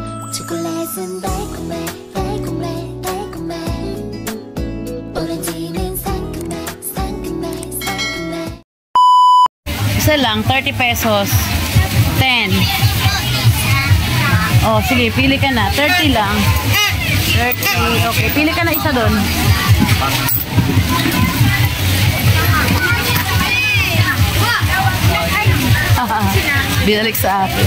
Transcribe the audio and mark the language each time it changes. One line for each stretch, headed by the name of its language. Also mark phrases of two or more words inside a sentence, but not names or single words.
Korean: 초콜릿은 달콤해 달콤해 달콤해 오렌지는 상큼해 상큼해 상큼해.
Filipino: Isa lang, 30 pesos. 10. Oh, sige, pili ka na. 30 lang. 30. Okay, pili ka na isa doon. Binalik sa akin.